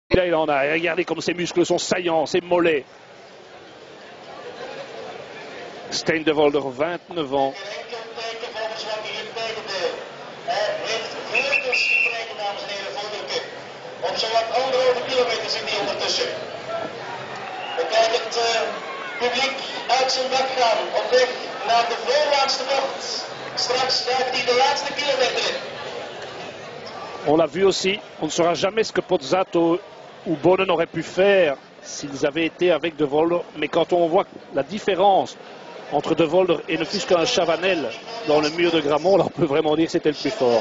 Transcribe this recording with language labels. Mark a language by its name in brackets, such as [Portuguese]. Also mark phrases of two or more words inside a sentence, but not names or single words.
[French] Là, il en a. Et regardez comme ses muscles sont saillants, ses mollets. Stijn de Volder, 29 ans. [Dutch] Op zowat 1,5 kilometer zit hij ondertussen. We kijken het publiek uit zijn dak gaan op weg naar de voorlaatste bocht. Straks duikt hij de laatste kilometer in. [French] On l'a vu aussi, on ne saura jamais ce que Pozzato ou Bonen auraient pu faire s'ils avaient été avec De Volder. Mais quand on voit la différence entre De Volder et ne fût-ce qu'un Chavanel dans le mur de Grammont, là on peut vraiment dire que c'était le plus fort.